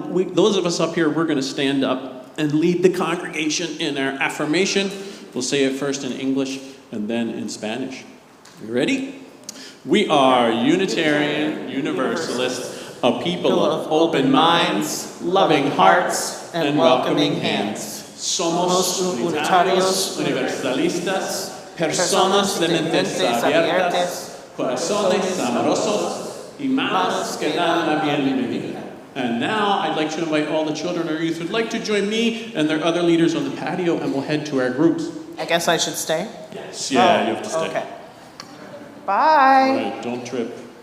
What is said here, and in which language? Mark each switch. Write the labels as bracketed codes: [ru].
[en] Those of us up here, we're going to stand up and lead the congregation in our affirmation. We'll say it first in English and then in Spanish. You ready? We are Unitarian Universalists, a people of open minds, loving hearts, and welcoming hands. [es] Somos unitarios universalistas, personas de mentes abiertas, corazones amorosos, y manos que dan la bienvenida. [en] And now I'd like to invite all the children or youth who'd like to join me and their other leaders on the patio, and we'll head to our groups. I guess I should stay? Yes, yeah, you have to stay. Okay. All Bye. right, don't trip.